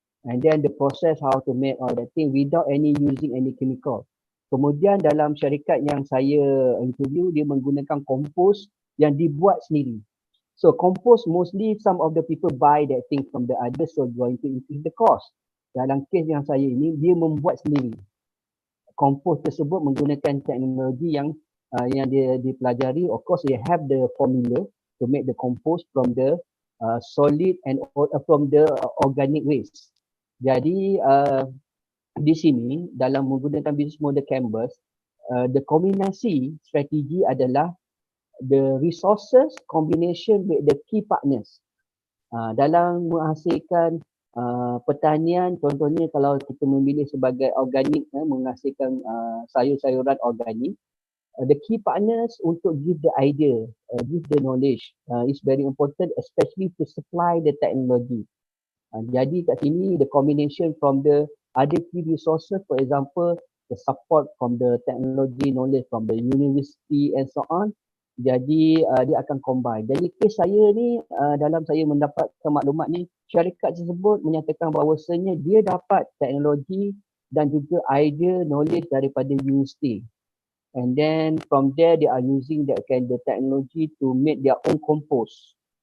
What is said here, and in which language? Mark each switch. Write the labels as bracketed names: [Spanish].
[English] And then the process how to make all that thing without using any chemical. [Malay] Kemudian dalam syarikat yang saya interview, dia menggunakan kompos yang dibuat sendiri. [English] So kompos mostly some of the people buy that thing from the others, so going to increase the cost. [Malay] Dalam kes yang saya ini, dia membuat sendiri. Kompos tersebut menggunakan teknologi yang dia dipelajari. [English] Of course, they have the formula to make the compost from the solid and from the organic waste. [Malay] Jadi di sini dalam menggunakan [English] business model canvas, the [Malay] kombinasi strategi adalah [English] the resources combination with the key partners. [Malay] Dalam menghasilkan pertanian, contohnya kalau kita memilih sebagai organik, menghasilkan sayur-sayuran organik, [English] the key partners [Malay] untuk [English] give the idea, give the knowledge is very important, especially to supply the technology. [Malay] Jadi kat sini [English] the combination from the other key resources, for example the support from the technology knowledge from the university and so on. [Malay] Jadi dia akan combine. Jadi kes saya ni dalam saya mendapatkan maklumat ni, syarikat tersebut menyatakan bahawasanya dia dapat teknologi dan juga idea knowledge daripada universiti. [English] And then from there they are using that kind of technology to make their own compost.